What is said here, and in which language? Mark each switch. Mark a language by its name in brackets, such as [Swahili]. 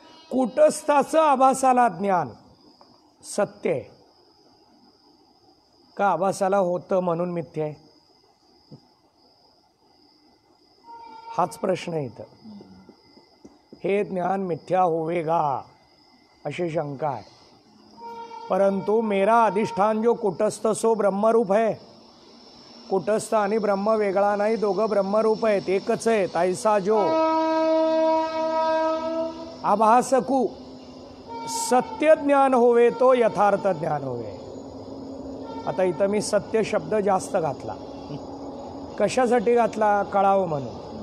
[Marathi] कूटस्थाचं आभासाला ज्ञान सत्य आहे का आभासाला होतं म्हणून मिथ्या आहे? हाच प्रश्न आहे इथं. हे ज्ञान मिथ्या होवेगा अशी शंका आहे. [Hindi] परंतु मेरा अधिष्ठान जो कूटस्थ सो ब्रह्मरूप है. [Marathi] कूटस्थ आणि ब्रह्म वेगळा नाही, दोघं ब्रह्मरूप आहेत, एकच आहेत. [Hindi] ऐसा जो आभासकू सत्य ज्ञान होवे तो यथार्थ ज्ञान होवे. [Marathi] आता इथं मी सत्य शब्द जास्त घातला. कशासाठी घातला? कळावं म्हणून.